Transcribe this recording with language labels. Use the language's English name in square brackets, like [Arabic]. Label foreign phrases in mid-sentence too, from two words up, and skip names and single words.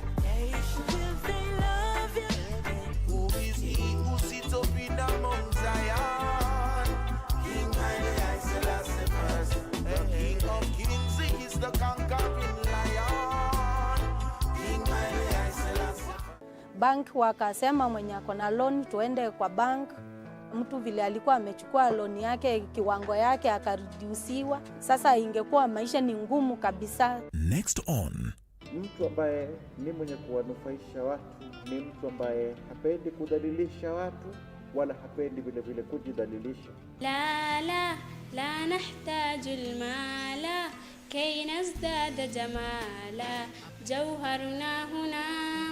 [English] Will they love you? Who is he who sits up in the Mount Zion? King Haile Selassie first. The King of Kings, he is the conquering lion. King Haile Selassie. [Swahili] Bank wakasema mwenye ako na loan tuende kwa bank. Mtu vile alikuwa amechukua loan yake kiwango yake akareduciwa. Sasa ingekuwa maisha ni ngumu kabisa. [English] Next on. [Swahili] Mtu ambaye ni mwenye kuwanufaisha watu ni mtu ambaye hapendi kudhalilisha watu wala hapendi vile vile kujidhalilisha. [Arabic] لا نحتاج المال كي نزداد جمالا جوهرنا هنا.